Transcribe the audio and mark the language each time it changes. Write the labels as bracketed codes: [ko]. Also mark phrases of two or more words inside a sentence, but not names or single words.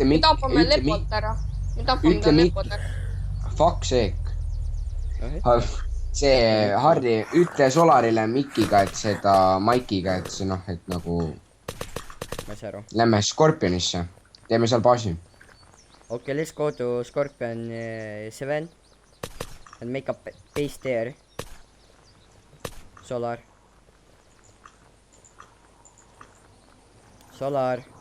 [et] Me tapame lepot ära. Me tapame ta lepot ära. [en] Fuck sake. [et] No, See Harri, ütle Solarile Mikiga, et seda Maikiga, et see noh, et nagu ma ei saa aru. lähme Scorpionisse. Teeme seal baasi. [en] Okay, let's go to Scorpion 7 and make a base there. Solar. Solar .